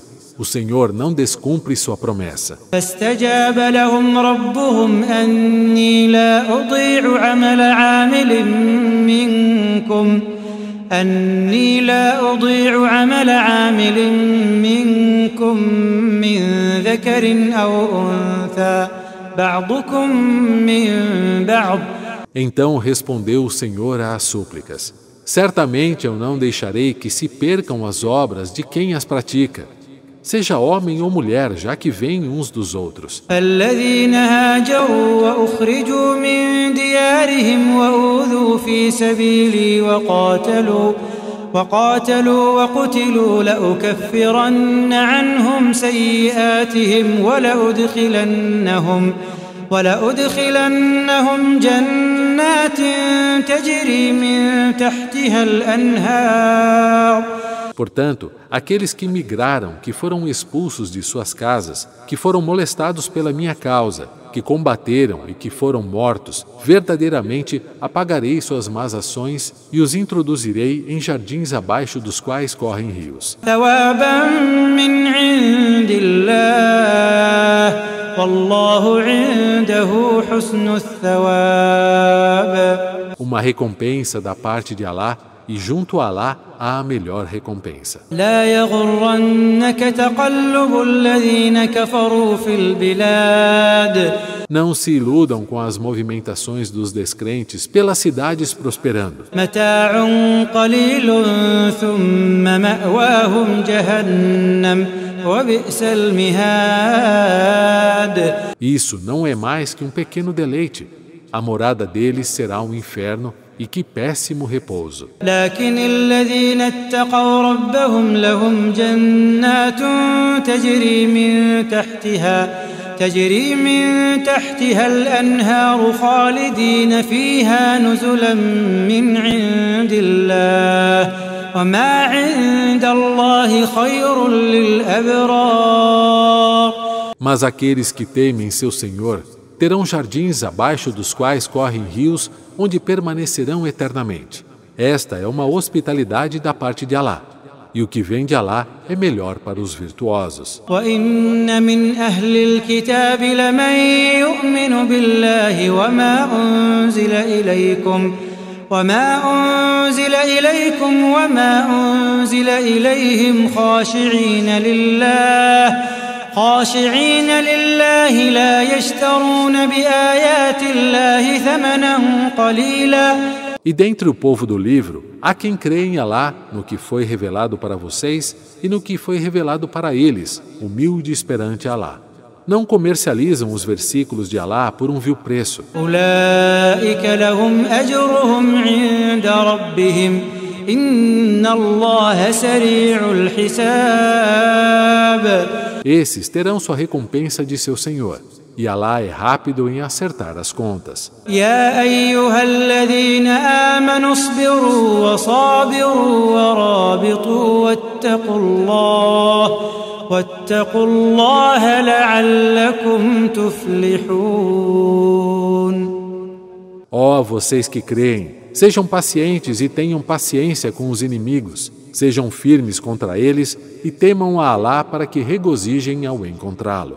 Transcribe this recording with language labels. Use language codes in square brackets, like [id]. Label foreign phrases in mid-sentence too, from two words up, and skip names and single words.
[pt] O Senhor não descumpre sua promessa. [ar] فاستجاب لهم ربهم أني لا أضيع عمل عامل منكم من ذكر أو أنثى بعضكم من بعض. [pt] Então respondeu o Senhor às súplicas: certamente eu não deixarei que se percam as obras de quem as pratica, seja homem ou mulher, já que vêm uns dos outros. [ar] فالذين هاجروا وأخرجوا من ديارهم وأوذوا في سبيلي وقاتلوا وقتلوا لأكفرن عنهم سيئاتهم ولأدخلنهم جنات تجري من تحتها الأنهار. [pt] Portanto, aqueles que migraram, que foram expulsos de suas casas, que foram molestados pela minha causa, que combateram e que foram mortos, verdadeiramente apagarei suas más ações e os introduzirei em jardins abaixo dos quais correm rios. [ar] ثوابا من عند الله والله عنده حسن الثواب. [pt] Uma recompensa da parte de Alá, e junto a Alá há a melhor recompensa. [ar] لا يغرنك تقلب الذين كفروا في البلاد. [pt] Não se iludam com as movimentações dos descrentes pelas cidades prosperando. [ar] متاع قليل ثم مأواهم جهنم وبئس المهاد. [pt] Isso não é mais que um pequeno deleite. A morada deles será um inferno, e que péssimo repouso. [ar] لكن الذين اتقوا ربهم لهم جنات تجري من تحتها الأنهار خالدين فيها نزلا من عند الله وما عند الله خير للأبرار. [pt] Mas aqueles que temem seu Senhor terão jardins abaixo dos quais correm rios, onde permanecerão eternamente. Esta é uma hospitalidade da parte de Alá, e o que vem de Alá é melhor para os virtuosos. [ar] وَإِنَّ مِنْ أَهْلِ الْكِتَابِ لَمَنْ يُؤْمِنُ بِاللَّهِ وَمَا أُنْزِلَ إِلَيْكُمْ وَمَا أُنْزِلَ إِلَيْهِمْ خاشعين لله لا يشترون بآيات الله ثمنا قليلا. [pt] E dentre o povo do livro, há quem crê em Alá no que foi revelado para vocês e no que foi revelado para eles, humildes perante Alá. Não comercializam os versículos de Alá por um vil preço. [ar] أولئك لهم أجرهم عند ربهم إن الله سريع الحساب. [pt] Esses terão sua recompensa de seu Senhor, e Alá é rápido em acertar as contas. [ar] يا أيها الذين آمنوا اصبروا وصابروا ورابطوا واتقوا الله لعلكم تفلحون. [pt] Ó vocês que creem, sejam pacientes e tenham paciência com os inimigos, sejam firmes contra eles e temam a Alá para que regozijem ao encontrá-lo.